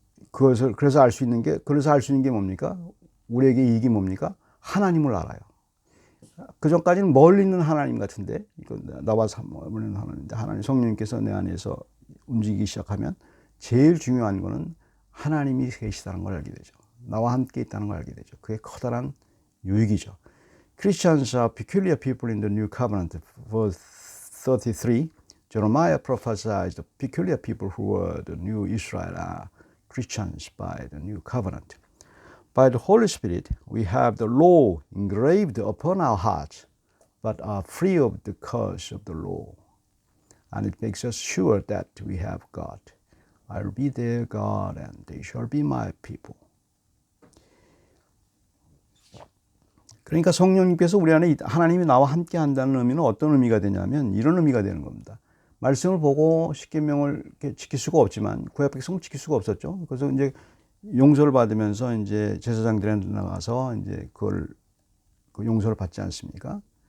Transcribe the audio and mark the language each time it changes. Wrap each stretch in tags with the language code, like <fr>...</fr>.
<ko>그래서 알 수 있는 게 뭡니까? 우리에게 이익이 뭡니까? 하나님을 알아요. 그 전까지는 멀리 있는 하나님 같은데, 이거 나와 멀리 있는 하나님인데, 하나님 성령님께서 내 안에서 움직이기 시작하면 제일 중요한 거는 하나님이 계시다는 걸 알게 되죠. 나와 함께 있다는 걸 알게 되죠. 그게 커다란 유익이죠.</ko> <en>Christians are peculiar people in the new covenant. Verse 33, Jeremiah prophesied the peculiar people who were the new Israel are Christians by the new covenant. By the Holy Spirit, we have the law engraved upon our hearts, but are free of the curse of the law. And it makes us sure that we have God. I'll be their God and they shall be my people.</en> <ko>그러니까 성령님께서 우리 안에 하나님이 나와 함께 한다는 의미는 어떤 의미가 되냐면 이런 의미가 되는 겁니다. 말씀을 보고 십계명을 지킬 수가 없지만 구약 백성을 지킬 수가 없었죠. 그래서 이제 용서를 받으면서 이제 제사장들한테 나가서 이제 그 용서를 받지 않습니까?</ko>